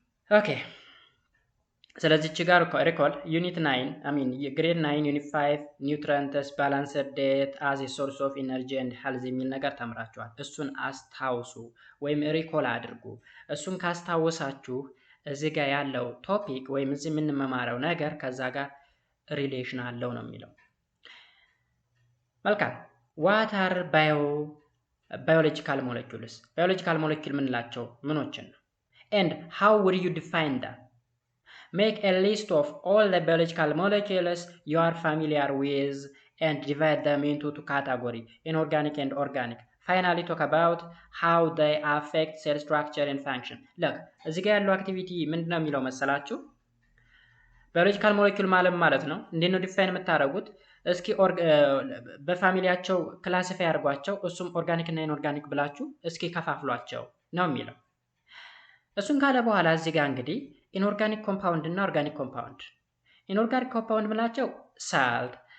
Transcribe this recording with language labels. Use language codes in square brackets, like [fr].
[am] ኦኬ ስለዚህ እቺ ጋር ሪኮል ዩኒት 9 ግሬድ 9 ዩኒት 5 ኒውትሪየንትስ ባላንስድ ዳየት አዝ ኤ ሶርስ ኦፍ ኢነርጂ ኤንድ ሄልዝ የሚል ነገር ተምራችኋል። እሱን አስታውሱ ወይም ሪኮል አድርጉ። እሱን ካስታወሳችሁ እዚህ ጋር ያለው ቶፒክ ወይም እዚህ የምንመማረው ነገር ከዛ ጋር ሪሌሽን አለው ነው የሚለው። መልካም [en] what are biological molecules? [am] biological molecule ምንላቸው ምኖችን ነው? [en] and how would you define them? make a list of all the biological molecules you are familiar with and divide them into two categories, inorganic and organic. finally talk about how they affect cell structure and function. [am] look እዚህ ጋር ያለው አክቲቪቲ ምንድነው የሚለው መሰላችሁ? ባዮሎጂካል ሞለኪውል ማለት ነው እንዴት ነው ዲፋይን የምታደርጉት? እስኪ በፋሚሊያቸው ክላሲፋይ አድርጓቸው፣ እሱም ኦርጋኒክ እና ኢንኦርጋኒክ ብላችሁ እስኪ ከፋፍሏቸው ነው የሚለው። እሱን ካለ በኋላ እዚህ ጋር እንግዲህ ኢንኦርጋኒክ ኮምፓውንድ እና ኦርጋኒክ ኮምፓውንድ። ኢንኦርጋኒክ ኮምፓውንድ ብላቸው ሳልት፣